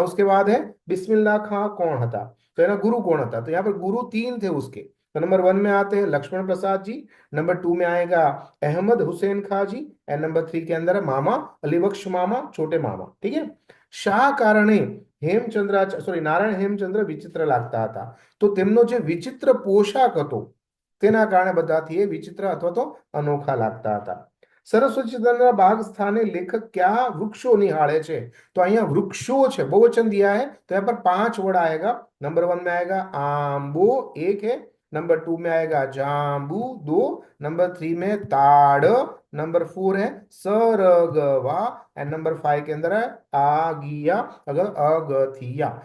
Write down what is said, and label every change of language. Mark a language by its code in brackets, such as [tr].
[hi] उसके बाद है बिस्मिल्लाह खां कौन था? तो है ना गुरु कौन था? तो यहाँ पर गुरु 3 थे उसके. तो नंबर 1 में आते हैं लक्ष्मण प्रसाद जी, नंबर 2 में आएगा अहमद हुसैन खां जी, एंड नंबर 3 के अंदर मामा अलीबख्श मामा, छोटे मामा. ठीक है. [gu] શા કારણે હેમચંદ્રાચાર્ય સોરી નારાયણ હેમચંદ્ર વિચિત્ર લાગતા હતા? તો તેમનો જે વિચિત્ર પોશાક હતો તેના કારણે બધાથી એ વિચિત્ર અથવા તો અનોખા લાગતા હતા. સરસ્વતી ચંદ્રના બાગ સ્થાને લેખક क्या वृक्षों निहाळे छे? [hi] तो અહીંયા वृक्षों છે, बहुवचन दिया है तो यहाँ पर 5 वर्ड आएगा. नंबर 1 में आएगा आंबो, एक है. नंबर 2 में आएगा जांबू, 2. नंबर 3 में ताड़. नंबर 4 है सरगवा. एंड नंबर 5 के अंदर है आगिया, अगर अगथिया.